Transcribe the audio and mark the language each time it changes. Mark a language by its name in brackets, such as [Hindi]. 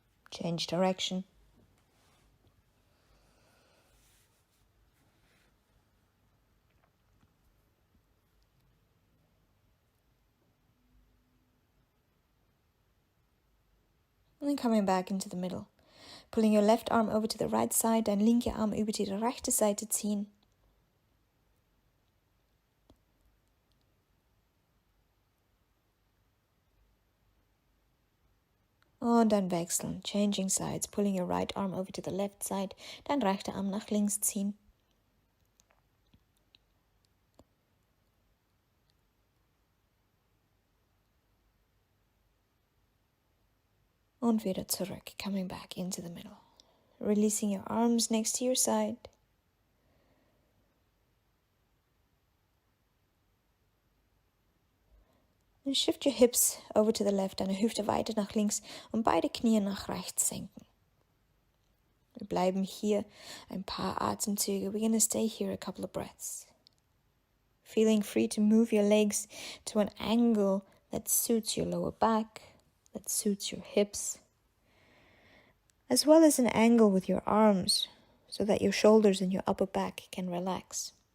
[English] Change direction. And then coming back into the middle. Pulling your left arm over to the right side, [German] dein linker Arm über die rechte Seite ziehen. Und dann wechseln, [English] changing sides, pulling your right arm over to the left side, [German] dein rechter Arm nach links ziehen. Und wieder zurück, [English] coming back into the middle. Releasing your arms next to your side. And shift your hips over to the left, [German] deine Hüfte weiter nach links und beide Knie nach rechts senken. Wir bleiben hier ein paar Atemzüge. [English] We're going to stay here a couple of breaths. Feeling free to move your legs to an angle that suits your lower back, that suits your hips, as well as an angle with your arms so that your shoulders and your upper back can relax.